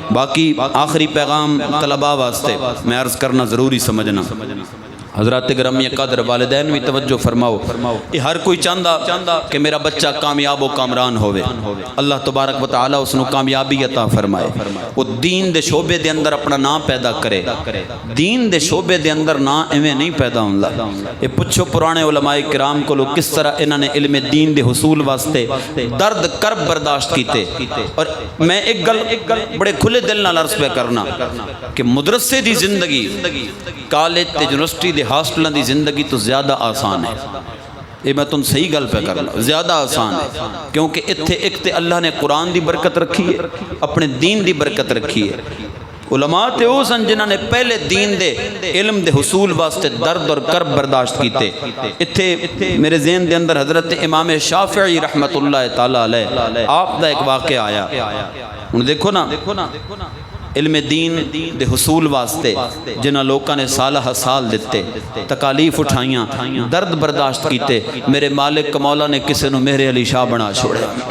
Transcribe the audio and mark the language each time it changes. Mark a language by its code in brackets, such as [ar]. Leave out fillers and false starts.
[pa] باقی آخری پیغام طلباء واسطے میں عرض کرنا ضروری سمجھنا. [ur] حضرات گرامی قدر والدین بھی توجہ فرماؤ. یہ ہر کوئی چاہتا کہ میرا بچہ کامیاب و کامران ہوئے. اللہ تبارک و تعالی اس نے کامیابی عطا فرمائے. [pa] وہ دین دے شعبے دے اندر اپنا نام پیدا کرے. دین دے شعبے دے اندر نام ایویں نہیں پیدا ہوندا. [ur] یہ پوچھو پرانے علماء کرام کو کس طرح انہوں نے [pa] علم دین دے حصول واسطے درد کرب برداشت کیتے. اور میں ایک گل بڑے کھلے دل نال عرض پہ کرنا کہ مدرسے دی زندگی کالج تے یونیورسٹی دے ہاسٹلاں دی زندگی تو زیادہ آسان ہے. یہ میں تم صحیح گل پہ کرنا زیادہ آسان ہے کیونکہ اتھے ایک تے اللہ نے قرآن دی برکت رکھی ہے اپنے دین دی برکت رکھی ہے. علماء تے او سن جنہاں نے پہلے دین دے علم دے حصول واسطے درد اور کرب برداشت کیتے. اتھے میرے ذہن دے اندر حضرت امام شافعی رحمت اللہ تعالی علیہ آپ دا ایک واقعہ آیا. ہن دیکھو نا علم دین دے حصول واسطے جنہاں لوکاں نے سالہ سال دیتے تکالیف اٹھائیاں درد برداشت کیتے میرے مالک مولا نے کسے نو مہر علی شاہ بنا چھوڑے.